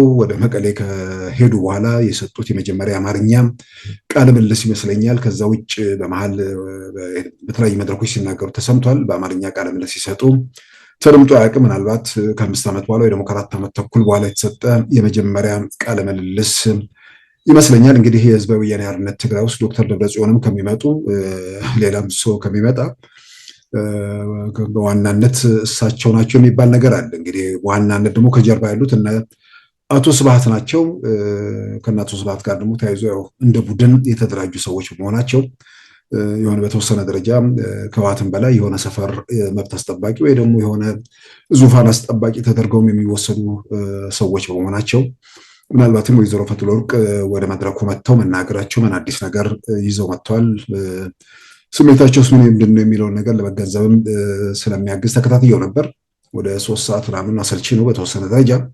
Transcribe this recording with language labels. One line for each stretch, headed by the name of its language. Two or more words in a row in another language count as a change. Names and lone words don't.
Amharic: ወደ መቀሌ ከሄዱ በኋላ የሰጡት የመጀመሪያ አማርኛ ቃለ ምልልስ ይመስለኛል። ከዛ ውጭ በመሃል በተለያዩ መድረኮች ሲናገሩ ተሰምቷል። በአማርኛ ቃለ ምልልስ ሲሰጡ ተደምጦ አያውቅም። ምናልባት ከ5 ዓመት በኋላ ወይ ደግሞ ከ4 ዓመት ተኩል በኋላ የተሰጠ የመጀመሪያ ቃለ ምልልስ ይመስለኛል። እንግዲህ የህዝባዊ ወያነ ሓርነት ትግራይ ውስጥ ዶክተር ደብረጽዮንም ከሚመጡ ሌላም ሰው ከሚመጣ በዋናነት እሳቸው ናቸው የሚባል ነገር አለ። እንግዲህ በዋናነት ደግሞ ከጀርባ ያሉት እነ አቶ ስብሐት ናቸው። ከእነ አቶ ስብሐት ጋር ደግሞ ተያይዞ ያው እንደ ቡድን የተደራጁ ሰዎች በመሆናቸው የሆነ በተወሰነ ደረጃ ከህወሓትም በላይ የሆነ ሰፈር መብት አስጠባቂ ወይ ደግሞ የሆነ ዙፋን አስጠባቂ ተደርገውም የሚወሰዱ ሰዎች በመሆናቸው ምናልባትም ወይዘሮ ፈትለወርቅ ወደ መድረኩ መጥተው መናገራቸው ምን አዲስ ነገር ይዘው መጥተዋል፣ ስሜታቸውስ ምን ምንድን ነው የሚለውን ነገር ለመገንዘብም ስለሚያግዝ ተከታትየው ነበር። ወደ 3 ሰዓት ምናምን አሰልቺ ነው በተወሰነ ደረጃ።